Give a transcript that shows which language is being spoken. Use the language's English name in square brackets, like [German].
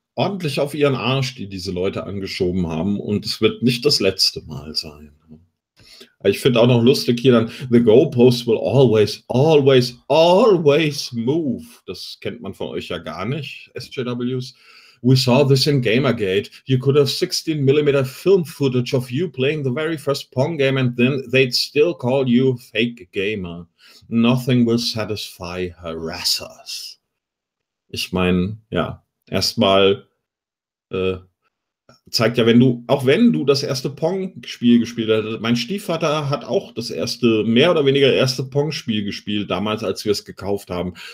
[German] ordentlich auf ihren Arsch, die diese Leute angeschoben haben. Und es wird nicht das letzte Mal sein. Ich finde auch noch lustig hier dann, [English] the goalposts will always, always, always move. [German] Das kennt man von euch ja gar nicht, SJWs. [English] We saw this in Gamergate. You could have 16mm film footage of you playing the very first Pong game and then they'd still call you fake gamer. Nothing will satisfy harassers. [German] Ich meine, ja, erstmal zeigt ja, wenn du das erste Pong-Spiel gespielt hast, mein Stiefvater hat auch das erste, mehr oder weniger erste Pong-Spiel gespielt, damals, als wir es gekauft haben.